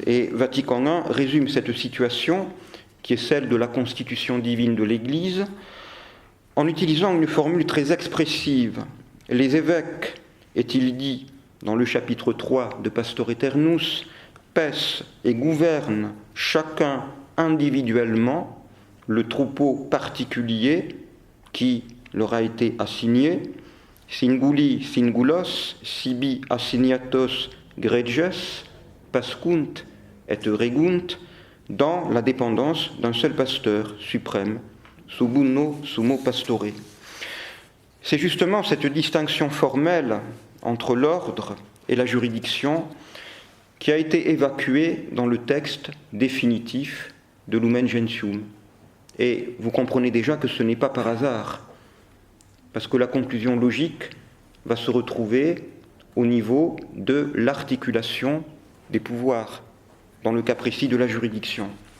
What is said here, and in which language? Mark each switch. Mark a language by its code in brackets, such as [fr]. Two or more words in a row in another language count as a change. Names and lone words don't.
[fr] Et Vatican I résume cette situation, qui est celle de la constitution divine de l'Église, en utilisant une formule très expressive. Les évêques, est-il dit dans le chapitre 3 de Pastor Aeternus, paissent et gouvernent chacun individuellement le troupeau particulier qui leur a été assigné, [la] singuli singulos, sibi assignatos gregges, pascunt et regunt, [fr] dans la dépendance d'un seul pasteur suprême, [la] sub uno sumo pastore. [fr] C'est justement cette distinction formelle entre l'ordre et la juridiction qui a été évacuée dans le texte définitif de Lumen Gentium. Et vous comprenez déjà que ce n'est pas par hasard, parce que la conclusion logique va se retrouver au niveau de l'articulation des pouvoirs, dans le cas précis de la juridiction.